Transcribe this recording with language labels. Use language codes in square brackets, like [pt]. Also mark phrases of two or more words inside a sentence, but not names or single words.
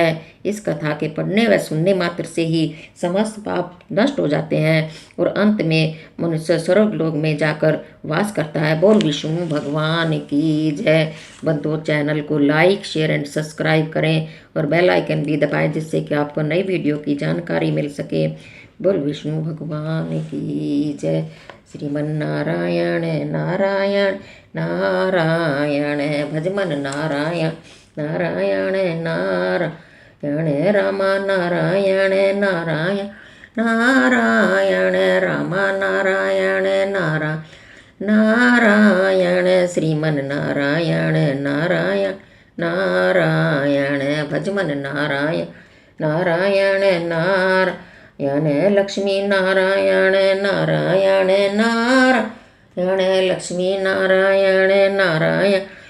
[hi] इस कथा के पढ़ने व सुनने मात्र से ही समस्त पाप नष्ट हो जाते हैं और अंत में मनुष्य स्वर्ग लोक में जाकर वास करता है। बोल विष्णु भगवान की जय। बंधुओं, चैनल को [en] like share and subscribe [hi] करें और [en] bell icon [hi] भी दबाएं जिससे कि आपको नई वीडियो की जानकारी मिल सके। बोल विष्णु भगवान की जय। श्रीमन नारायण नारायण नारायण भजमन नारायण नारायण नारायण रामा नारायण नारायण नारायण रामा नारायण नारायण श्रीमन नारायण नारायण नारायण भजमन नारायण नारायण नारायण लक्ष्मी नारायण नारायण नारायण लक्ष्मी नारायण नारायण